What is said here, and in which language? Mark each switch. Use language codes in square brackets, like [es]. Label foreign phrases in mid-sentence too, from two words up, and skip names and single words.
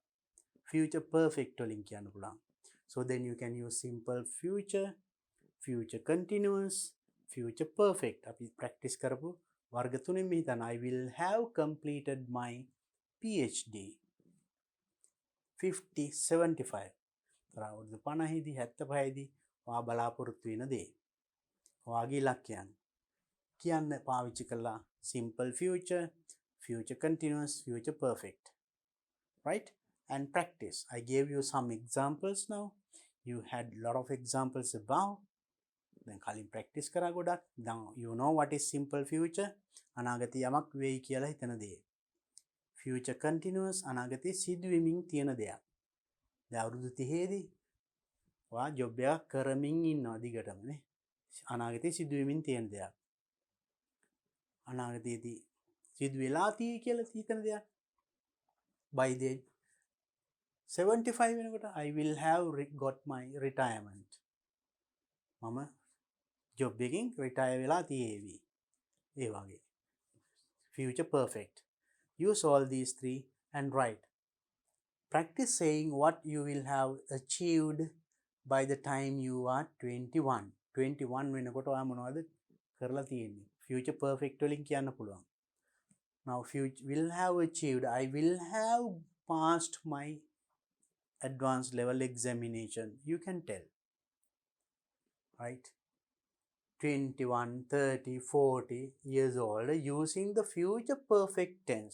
[en] Future perfect [si] වලින් කියන්න පුළුවන්. [en] So then you can use simple future, future continuous, future perfect. [si] අපි practice කරපු වර්ග තුනෙන් හිතන්න. [en] I will have completed my PhD. 50, 75. [si] අවුරුදු 50 දී 75 දී ඔයා බලාපොරොත්තු වෙන දේ. ඔයාගේ ඉලක්කයන් කියන්න පාවිච්චි කළා [en] simple future, future continuous, future perfect. Right? And practice. I gave you some examples now. You had a lot of examples above. [si] Then කලින් practice කරා ගොඩක්. [en] Now you know what is simple future. [si] අනාගතේ යමක් වෙයි කියලා හිතන දේ. [en] Future continuous, [si] අනාගතේ සිදුවෙමින් තියෙන දෙයක්. දැන් අවුරුදු 30 දී ඔයා ජොබ් එකක් කරමින් ඉන්නවා දිගටම නේ. අනාගතේ සිදුවෙමින් තියෙන දෙයක්. අනාගතයේදී සිදු වෙලා තියෙයි කියලා හිතන දෙයක්. [en] by the 75 වෙනකොට I will have got my retirement. [si] මම job එකකින් retire වෙලා තියේවි. ඒ වගේ. [en] Future perfect. Use all these three and write. Practice saying what you will have achieved by the time you are 21. [si] 21 වෙනකොට ඔයා මොනවද කරලා තියෙන්නේ? [en] Future perfect [si] වලින් කියන්න පුළුවන්. [en] Now future will have achieved. I will have passed my advanced level examination. You can tell. Right? 21, 30, 40 years old using the future perfect tense.